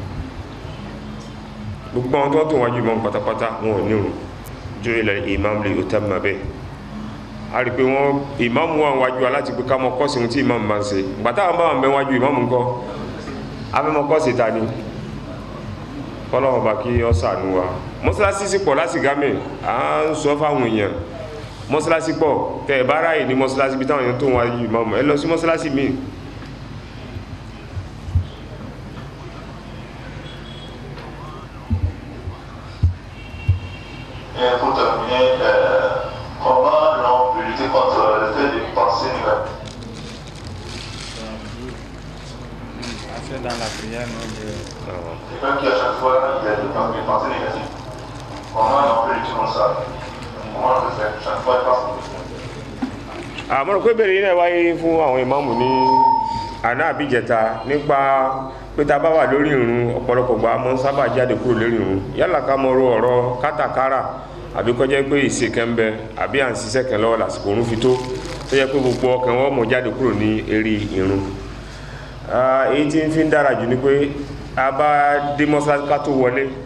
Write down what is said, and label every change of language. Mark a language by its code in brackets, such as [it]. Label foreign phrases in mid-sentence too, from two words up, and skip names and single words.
[yo] gbogbo àwọn tí wọ́n tó wájú ìmáàmù pátápátá wọn ò ní ìrun jó ilẹ̀ ìmáàmù lè ó tẹ́ mọ́ bẹ́ẹ̀ a rí pé wọ́n ìmáàmù wà wájú aláti pé ká mọ kọ́sì ohun tí ìmáàmù máa ń ṣe gbàtà àwọn báwọn bẹ wájú ìmáàmù ńkọ́ afẹ́mọ kọ́sì ta ni kọ́lọ́wọ́ bá kí ọ ṣàánú wa mọ́sálásí sì pọ̀ láti gámẹ̀ à ń sọ fáwọn èèyàn mọ́sálásí pọ̀ tẹ́ ẹ̀ bá ráyè ní mọ́sálásí bí táwọn èèyàn tó wájú ìmáàmù ẹ lọ sí mọ́sálásí míì [fr] pour terminer, comment on peut lutter contre le fait de penser négatif? Dans la prière, quelqu'un qui à chaque fois il a des pensées négatives. Comment on peut lutter contre ça? Comment on peut faire? Chaque fois il pense négatif. [yo] àmọ́ pé bẹ̀rẹ̀ yìí náà wáyé fún àwọn ìmáàmù ní àná àbíjẹta nípa pé ta bá wà lórí ìrun ọ̀pọ̀lọpọ̀ gbà mọ́ sábà jáde kúrò lórí ìrun yálà ká mọ ọ̀rọ̀ kátàkárà àbí kọjá pé ìṣe kan bẹ àbí à ń ṣiṣẹ́ kan lọ́wọ́ lásìkò òun fi tó tó yẹ pé gbogbo ọkàn wọn mọ̀ jáde kúrò ní eré ìrun èyí tí ń fi ń dára jù ni pé a bá dé mọ́sálásí ká tó wọlé